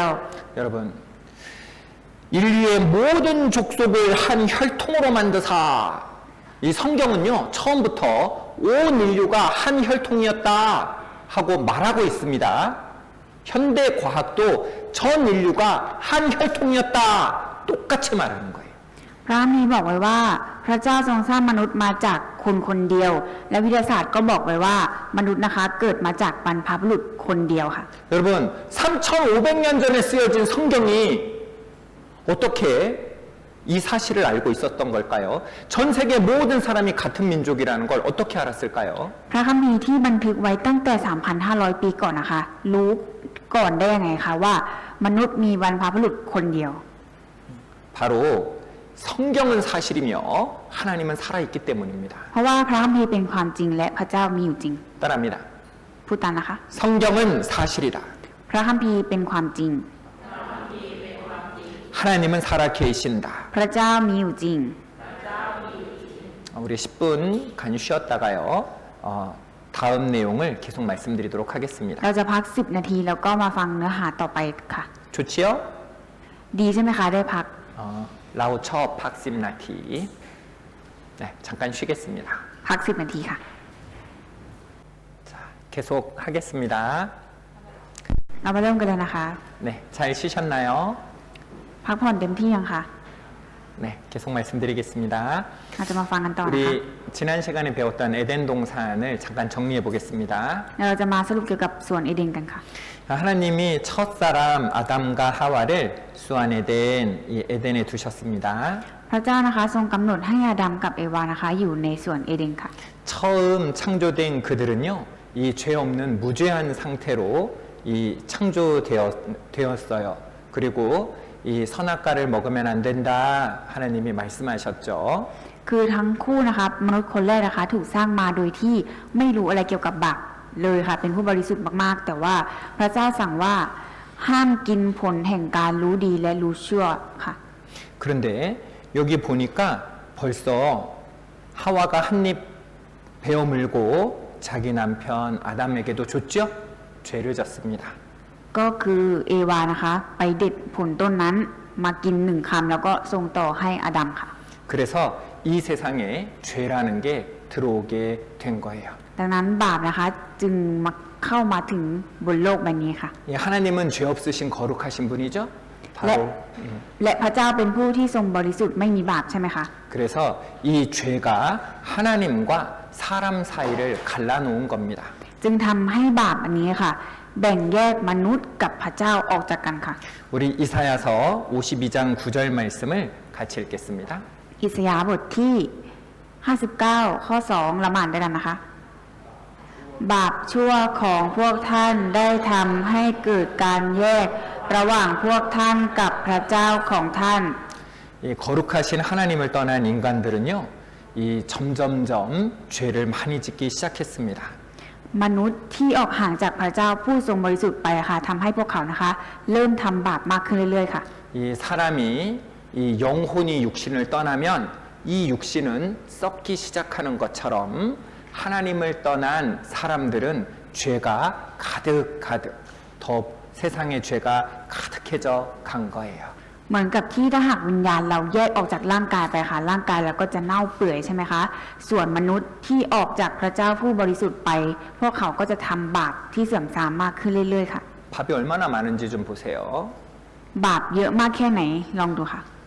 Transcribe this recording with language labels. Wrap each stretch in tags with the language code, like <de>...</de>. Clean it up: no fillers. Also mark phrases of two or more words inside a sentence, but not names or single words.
<ko>여러분, 인류의 모든 족속을 한 혈통으로 만드사 이 성경은요 처음부터 온 인류가 한 혈통이었다 하고 말하고 있습니다. 현대 과학도 전 인류가 한 혈통이었다 똑같이 말하는 거예요.</ko> <th>พระคัมภีร์บอกไว้ว่า พระเจ้าทรงสร้างมนุษย์มาจากคนคนเดียว และวิทยาศาสตร์ก็บอกไว้ว่ามนุษย์นะคะเกิดมาจากบรรพบุรุษคนเดียวค่ะ</th> <ko>여러분 3,500년 전에 쓰여진 성경이 어떻게 이 사실을 알고 있었던 걸까요? 전 세계 모든 사람이 같은 민족이라는 걸 어떻게 알았을까요?</ko> <th>พระคัมภีร์ที่บันทึกไว้ตั้งแต่ 3,500 ปีก่อนนะคะ รู้ก่อนได้ยังไงคะว่ามนุษย์มีบรรพบุรุษคนเดียว</th> <ko>바로 성경은 사실이며 하나님은 살아있기 때문입니다.</ko> <th>เพราะว่าพระคัมภีร์เป็นความจริงและพระเจ้ามีอยู่จริง</th> <ko>따라합니다.</ko> <th>พูดตามนะคะ</th> <ko>성경은 사실이다.</ko> <th>พระคัมภีร์เป็นความจริง</th> <ko>하나님은 살아 계신다.</ko> <th>พระเจ้ามีอยู่จริง</th> <ko>우리 10분 간유 쉬었다가요. 다음 내용을 계속 말씀드리도록 하겠습니다.</ko> <th>เราจะพัก 10 นาทีแล้วก็มาฟังเนื้อหาต่อไปค่ะ</th> <ko>좋지요?</ko> <th>ดีใช่ไหมคะได้พัก เราจะพักสิบนาที.</th> <ko>네, 잠깐 쉬겠습니다.</ko> <th>พัก 10 นาทีค่ะ</th> <ko>자, 계속 하겠습니다.</ko> <th>เรามาเริ่มกันเลยนะคะ</th> <ko>네, 잘 쉬셨나요?</ko> <th>พักผ่อนเต็มที่ยังคะ</th> <ko>네, 계속 말씀드리겠습니다.</ko> <th>เราจะมาฟังกันต่อนะคะ</th> <ko>우리 지난 시간에 배웠던 에덴 동산을 잠깐 정리해 보겠습니다.</ko> <th>เราจะมาสรุปเกี่ยวกับสวนเอเดนกันค่ะ</th> <ko>하나님이 첫사람 아담과 하와를 수안에덴 이 에덴에 두셨습니다.</ko> <th>พระเจ้านะคะทรงกำหนดให้อาดัมกับเอวานะคะอยู่ในสวนเอเดนค่ะ</th> <ko>처음 창조된 그들은요, 이 죄 없는 무죄한 상태로 이 창조되었어요. 그리고 이 선악과를 먹으면 안 된다 하나님이 말씀하셨죠.</ko> <th>คือทั้งคู่นะคะมนุษย์คนแรกนะคะถูกสร้างมาโดยที่ไม่รู้อะไรเกี่ยวกับบาปเลยค่ะเป็นผู้บริสุทธิ์มากๆ แต่ว่าพระเจ้าสั่งว่าห้ามกินผลแห่งการรู้ดีและรู้ชั่วค่ะ</th> <ko>그런데 여기 보니까 벌써 하와가 한 입 베어 물고 자기 남편 아담에게도 줬죠? 죄를 졌습니다.</ko> <th>ก็คือเอวานะคะไปเด็ดผลต้นนั้นมากินหนึ่งคำแล้วก็ส่งต่อให้อาดัมค่ะ</th> <ko>그래서 이 세상에 죄라는 게 들어오게 된 거예요.</ko> <th>ดังนั้นบาปนะคะจึงมาเข้ามาถึงบนโลกใบนี้ค่ะ</th> <ko>예, 하나님은 죄 없으신 거룩하신 분이죠?</ko> <th>และ</th> <ko>바로</ko> <th>และพระเจ้าเป็นผู้ที่ทรงบริสุทธิ์ไม่มีบาปใช่ไหมคะ</th> <ko>그래서 이 죄가 하나님과 사람 사이를 갈라놓은 겁니다.</ko> <th>จึงทำให้บาปอันนี้ค่ะ แบ่งแยกมนุษย์กับพระเจ้าออกจากกันค่ะ</th> <ko>우리 이사야서 52장 9절 말씀을 같이 읽겠습니다.</ko> <th>อิสยาห์บทที่ 59 ข้อ 2ละหมาดด้วยกันนะคะ บาปชั่วของพวกท่านได้ทำให้เกิดการแยกระหว่างพวกท่านกับพระเจ้าของท่าน</th> <ko>이 거룩하신 하나님을 떠난 인간들은요, 이 점점점 죄를 많이 짓기 시작했습니다.</ko> <th>มนุษย์ที่ออกห่างจากพระเจ้าผู้ทรงบริสุทธิ์ไปค่ะทำให้พวกเขานะคะ เริ่มทำบาปมากขึ้นเรื่อยๆค่ะ</th> <ko>이 사람이 이 영혼이 육신을 떠나면 이 육신은 썩기 시작하는 것처럼 하나님을 떠난 사람들은 죄가 가득가득 더 세상의 죄가 가득해져 간 거예요.</ko> <th>เหมือนกับที่ถ้าหากวิญญาณเราแยกออกจากร่างกายไปค่ะร่างกายเราก็จะเน่าเปื่อยใช่ไหมคะส่วนมนุษย์ที่ออกจากพระเจ้าผู้บริสุทธิ์ไป พวกเขาก็จะทำบาปที่เสื่อมทรามมากขึ้นเรื่อยๆค่ะ</th> <ko>밥이 얼마나 많은지 좀 보세요.</ko> <th>บาปเยอะมากแค่ไหนลองดูค่ะ</th>